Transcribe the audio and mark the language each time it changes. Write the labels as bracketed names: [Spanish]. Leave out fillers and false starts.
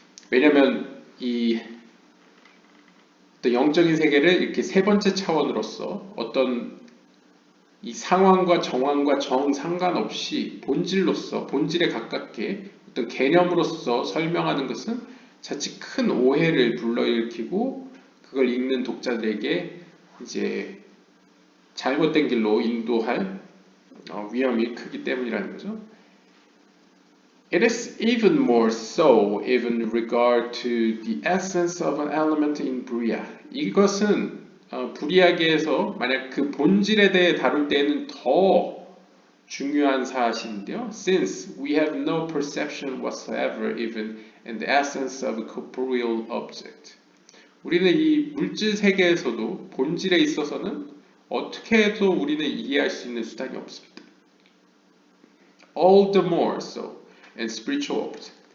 [Korean] 왜냐하면 또 영적인 세계를 이렇게 세 번째 차원으로서 어떤 이 상황과 정황과 정 상관없이 본질로서 본질에 가깝게 어떤 개념으로서 설명하는 것은 자칫 큰 오해를 불러일으키고 그걸 읽는 독자들에게 이제 잘못된 길로 인도할 위험이 크기 때문이라는 거죠. [English] It is even more so even in regard to the essence of an element in Bria. [Korean] 이것은 브리아계에서 만약 그 본질에 대해 다룰 때에는 더 중요한 사실인데요. [English] Since we have no perception whatsoever even in the essence of a corporeal object. [Korean] 우리는 이 물질 세계에서도 본질에 있어서는 어떻게 해도 우리는 이해할 수 있는 수단이 없습니다. [English] All the more so in spiritual object.